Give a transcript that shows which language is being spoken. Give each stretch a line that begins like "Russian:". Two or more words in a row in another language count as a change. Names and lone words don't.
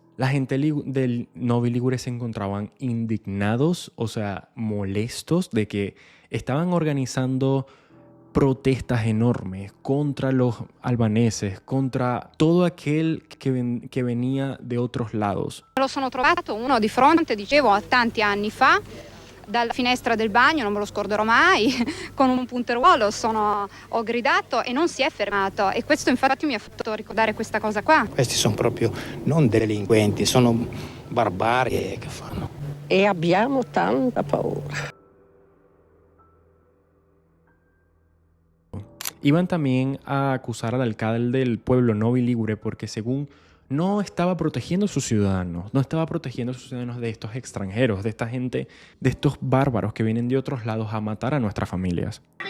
Spanish: La gente del Novi Ligure se encontraban indignados, o sea, molestos de que estaban organizando protestas enormes contra los albaneses, contra todo aquel que venía de otros lados.
Italian: Lo sono trovato uno di fronte, dicevo, a tanti anni fa, dalla finestra del bagno, non me lo scorderò mai, con un punteruolo ho gridato e non si è fermato, e questo infatti mi ha fatto ricordare questa cosa qua. Questi sono proprio non delinquenti, sono barbari che fanno. E abbiamo tanta paura.
Spanish: Iban también a acusar al alcalde del pueblo Novi Ligure porque según no estaba protegiendo a sus ciudadanos, no estaba protegiendo a sus ciudadanos de estos extranjeros, de esta gente, de estos bárbaros que vienen de otros lados a matar a nuestras familias.